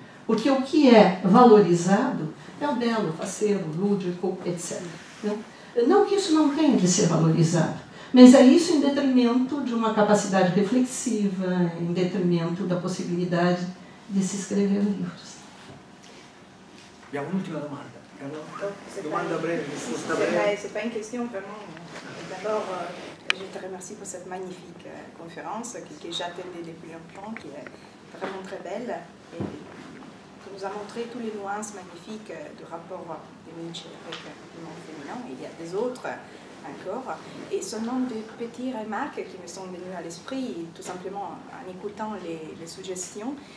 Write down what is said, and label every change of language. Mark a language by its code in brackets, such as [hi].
[pt] Porque o que é valorizado é o belo, o faceiro, o lúdico, etc. Né? Não que isso não tenha de ser valorizado, mas é isso em detrimento de uma capacidade reflexiva, em detrimento da possibilidade de se escrever livros. [it] Abbiamo un'ultima domanda. Domanda breve, risposta breve. [fr] C'est pas une question vraiment. D'abord, je te remercie pour cette magnifique conférence que j'attendais depuis longtemps, qui est vraiment très belle et qui nous a montré toutes les nuances magnifiques du rapport de Nietzsche avec le monde féminin. Il y a des autres encore. Et seulement des petites remarques qui me sont venues à l'esprit, tout simplement en écoutant les suggestions.